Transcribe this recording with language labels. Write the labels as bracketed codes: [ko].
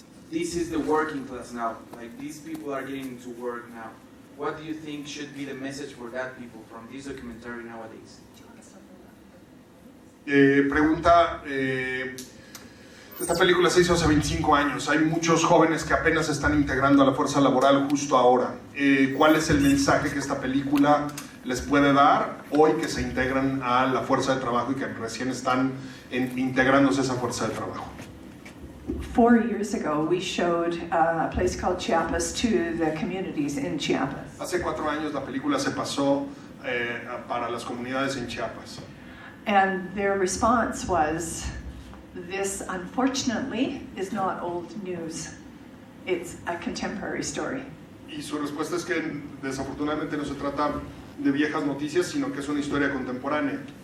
[en] This is the working class now. Like, these people are getting to work now. What do you think should be the message for that people from this documentary nowadays? [es] Pregunta, esta película se hizo hace 25 años. Hay muchos jóvenes que apenas se están integrando a la fuerza laboral justo ahora. ¿Cuál es el mensaje que esta película les puede dar hoy que se integran a la fuerza de trabajo y que recién están integrándose a esa fuerza de trabajo? [en] 4 years ago, we showed a place called Chiapas to the communities in Chiapas. [es] Hace 4 años la película se pasó para las comunidades en Chiapas. [en] And their response was, this unfortunately is not old news. It's a contemporary story. [es] Y su respuesta es que desafortunadamente no se trata de viejas noticias, sino que es una historia contemporánea.